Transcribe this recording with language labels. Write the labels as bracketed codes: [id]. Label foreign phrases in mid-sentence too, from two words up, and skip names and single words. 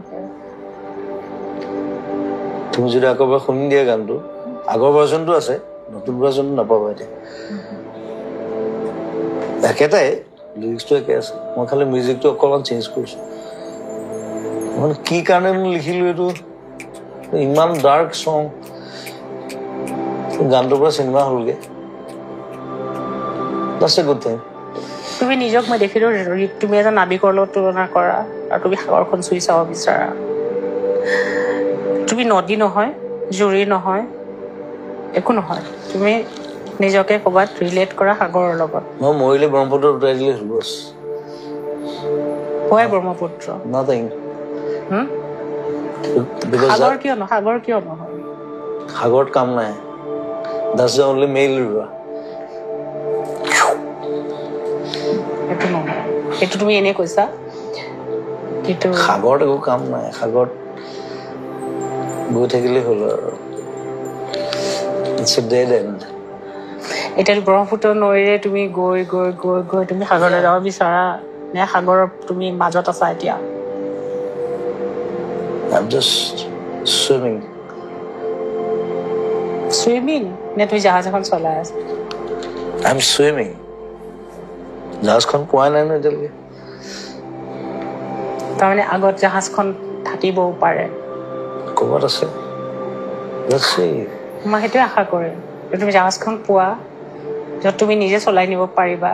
[as] তুমি যদি আকৌ এবাৰ শুনি দিয়া গানটো আগৰ ভাৰ্জনটো আছে নতুন ভাৰ্জনটো নাপাবা এতিয়া একেটাই লিৰিক্সটো একে আছে মই খালি মিউজিকটো অকণমান চেঞ্জ কৰিছোঁ মানে কি কাৰণে মই লিখিলোঁ এইটো ইমান [en] dark song [as] গানটোৰ পৰা চিনেমা হ'লগৈ [en] that's a good thing [as] তুমি নিজক মই দেখিলোঁ তুমি এজন নাবিকৰ লগত তুলনা কৰা আৰু তুমি সাগৰখন চুই চাব বিচাৰা তুমি তুমি নদী নহয়, জুৰি নহয়, একো নহয়। তুমি নিজকে ক'ৰবাত ৰিলেট কৰা সাগৰৰ লগত। মই মৰিলে ব্ৰহ্মপুত্ৰ উটাই দিলে বছ। হয় ব্ৰহ্মপুত্ৰ। [en] Nothing. হুম? Because [as] সাগৰ কিয় নহয়? সাগৰত কাম নাই। [en] That's the only male river. [as] সেইটো নহয়, সেইটো তুমি এনেই কৈছা। কিন্তু সাগৰত একো কাম নাই, সাগৰত গৈ থাকিলেই হ'ল আৰু। [en] It's a dead end. [as] এতিয়া ব্ৰহ্মপুত্ৰ নৈৰে তুমি গৈ গৈ গৈ গৈ তুমি সাগৰলৈ যাব বিচাৰা নে সাগৰৰ তুমি মাজত আছা এতিয়া? [en] I'm just swimming. [as] চুইমিং নে তুমি জাহাজ এখন চলাই আছা? [en] I'm swimming. [as] জাহাজখন পোৱা নাই ন এতিয়ালৈকে। তাৰমানে আগত জাহাজখন থাকিবও পাৰে। ক'ৰবাত আছে। [en] Let's see. [as] মই সেইটোৱে আশা কৰিম যে তুমি জাহাজখন পোৱা, য'ত তুমি নিজে চলাই নিব পাৰিবা।